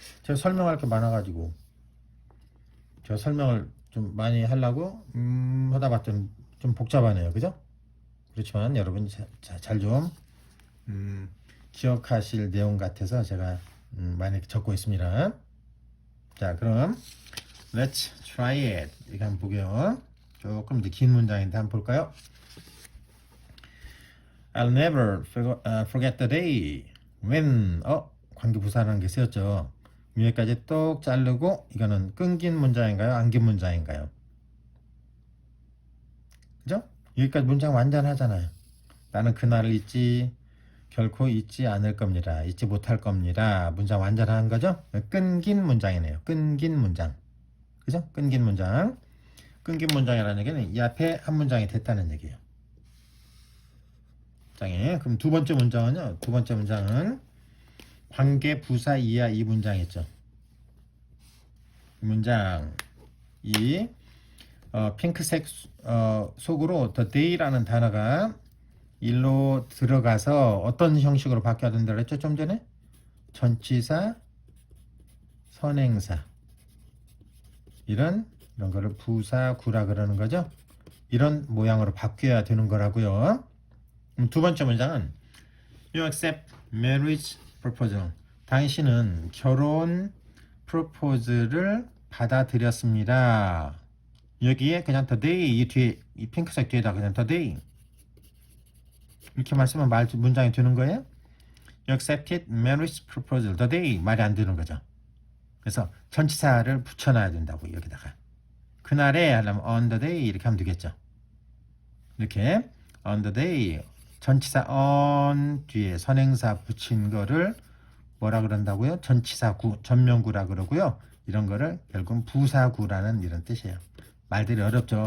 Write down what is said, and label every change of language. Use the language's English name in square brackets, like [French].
[Korean] 제가 설명할 게 많아가지고 제가 설명을 좀 많이 하려고 하다 봤더니 좀 복잡하네요. 그죠? 그렇지만 여러분 잘 좀 기억하실 내용 같아서 제가 많이 적고 있습니다. [English] 자, 그럼 Let's try it. [Korean] 이거 한번 보게요. 조금 더 긴 문장인데 한번 볼까요? [English] I'll never forget the day when 관계부사라는 게 쓰였죠. [Korean] 위에까지 똑 자르고 이거는 끊긴 문장인가요? 안긴 문장인가요? 그죠? 여기까지 문장 완전하잖아요. 나는 그날을 결코 잊지 않을 겁니다. 잊지 못할 겁니다. 문장 완전한 거죠? 끊긴 문장이네요. 끊긴 문장. 그죠? 끊긴 문장. 끊긴 문장이라는 얘기는 이 앞에 한 문장이 됐다는 얘기예요. 그럼 두 번째 문장은요. 두 번째 문장은 관계 부사 이하 이 문장이죠. 문장 이 핑크색 속으로 the day라는 단어가 일로 들어가서 어떤 형식으로 바뀌어야 된다고 그랬죠? 좀 전에 전치사, 선행사 이런 거를 부사구라 그러는 거죠. 이런 모양으로 바뀌어야 되는 거라고요. [English] 두 번째 문장은 You accept marriage proposal. [Korean] 당신은 결혼 프로포즈를 받아들였습니다. 여기에 그냥 the day 이 뒤에 이 핑크색 뒤에다 그냥 the day 이렇게만 쓰면 문장이 되는 거예요. [English] You accepted marriage proposal the day 말이 안 되는 거죠. [Korean] 그래서 전치사를 붙여놔야 된다고 여기다가 그날에 하려면 on the day 이렇게 하면 되겠죠. 이렇게 on the day 전치사 on 뒤에 선행사 붙인 거를 뭐라 그런다고요? 전치사구, 전명구라 그러고요. 이런 거를 결국은 부사구라는 이런 뜻이에요. 말들이 어렵죠.